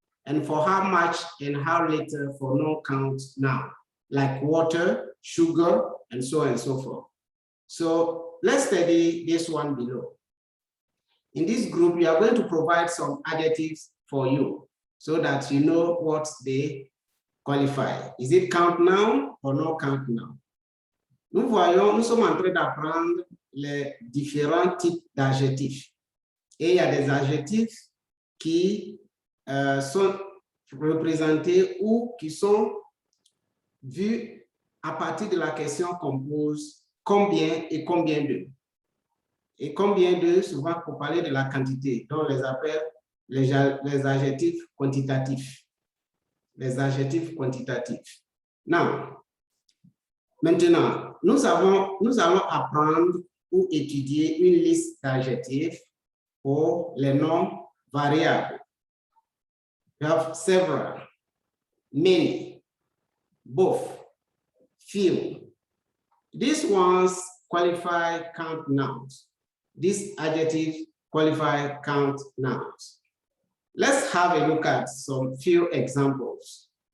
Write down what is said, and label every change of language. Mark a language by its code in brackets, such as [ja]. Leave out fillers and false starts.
[en] And for how much and how little for non-count noun, like water, sugar, and so on and so forth. So let's study this one below. In this group, we are going to provide some adjectives for you so that you know what they qualify. Is it count noun or no count noun? [fr] Nous sommes en train d'apprendre les différents types d'adjectifs. Et il y a des adjectifs qui sont représentés ou qui sont vus à partir de la question qu'on pose combien et combien de. Et combien de, souvent pour parler de la quantité, dont on les appelle les adjectifs quantitatifs. Les adjectifs quantitatifs. Maintenant, nous allons apprendre ou étudier une liste d'adjectifs pour les noms variables. [en] We have several, many, both, few. These ones qualify count nouns. These adjectives qualify count nouns. Let's have a look at some few examples.